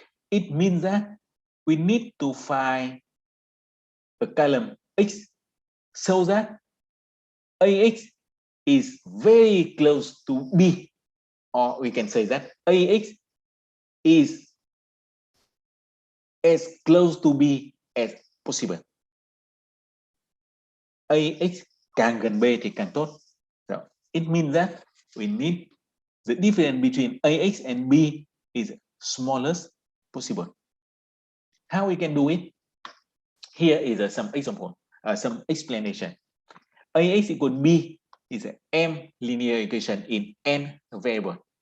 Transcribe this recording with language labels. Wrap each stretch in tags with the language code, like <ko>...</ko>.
<en>It means that we need to find a column X so that AX is very close to B, or we can say that AX is as close to B as possible.</en> <vi>AX càng gần B thì càng tốt.</vi> <en>So it means that we need the difference between AX and B is smallest possible. How we can do it? Here is some example, some explanation. AX equal B is an M linear equation in N variable.</en>